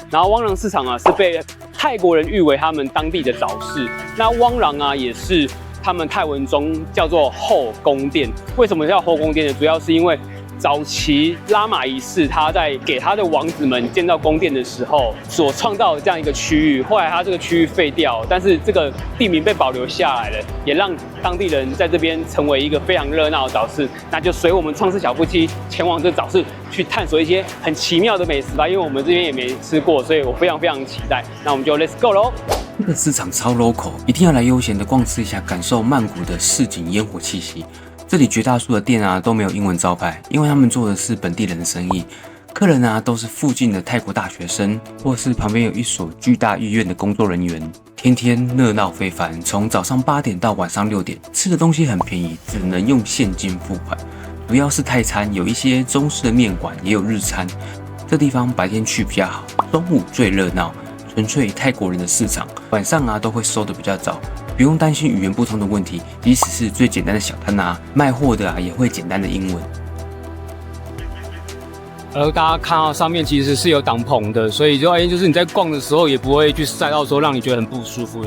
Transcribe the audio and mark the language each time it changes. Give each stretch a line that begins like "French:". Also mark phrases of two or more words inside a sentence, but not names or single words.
Chinese: 然後汪郎市场啊是被泰國人譽為他們當地的早市。那汪郎啊也是他們泰文中叫做後宮殿。為什麼叫後宮殿呢？主要是因為早期拉瑪一世他在給他的王子們建造宮殿的時候所創造的這樣一個區域，後來他這個區域廢掉，但是這個地名被保留下來了，也讓當地人在這邊成為一個非常熱鬧的早市。那就隨我們創世小夫妻前往這早市去探索一些很奇妙的美食吧，因為我們這邊也沒吃過，所以我非常非常期待。那我們就
English: Let's go
Chinese: 咯。這個市場超 local，一定要來悠閒的逛吃一下，感受曼谷的市井煙火氣息。這裡絕大多數的店啊都沒有英文招牌，因為他們做的是本地人的生意，客人啊都是附近的泰國大學生，或是旁邊有一所巨大醫院的工作人員，天天熱鬧非凡。從早上8點到晚上6點，吃的東西很便宜，只能用現金付款。主要是泰餐，有一些中式的麵館，也有日餐。這地方白天去比較好，中午最熱鬧，純粹泰國人的市場。晚上啊都會收得比較早。不用擔心語言不通的問題，即使是最簡單的小攤啊，賣貨的啊也會簡單的英文。大家看到上面其實是有擋棚的，所以就是你在逛的時候也不會去曬到說讓你覺得很不舒服的。